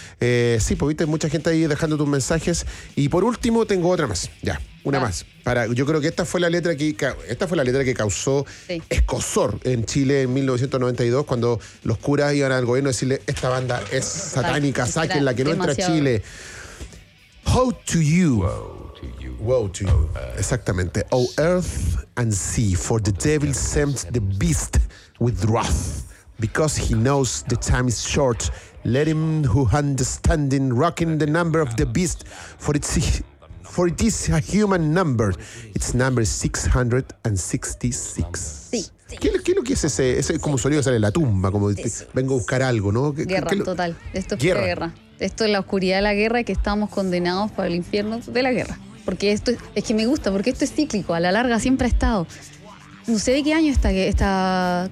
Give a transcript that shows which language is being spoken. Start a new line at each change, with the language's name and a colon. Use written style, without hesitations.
Spanish: Sí, pues viste, mucha gente ahí dejando tus mensajes. Y por último, tengo otra más, ya, una más. Para, yo creo que esta fue la letra que causó escozor en Chile en 1992, cuando los curas iban al gobierno a decirle, esta banda es satánica, sáquenla, que no entra a Chile.
English: How to you. Woe to you. Exactamente. O earth and sea, for the devil sends the beast with wrath, because he knows the time is short. Let him who understanding rocking the number of the beast, for it is a human number. Its number is 666.
Spanish: Sí. ¿Qué es lo que es ese? Ese es como sonido que sale en la tumba, como vengo a buscar algo, ¿no? Guerra, total. Esto es guerra. Esto es la oscuridad de la guerra, que estamos condenados para el infierno de la guerra. Porque esto es que me gusta, porque esto es cíclico. A la larga siempre ha estado. No sé de qué año está.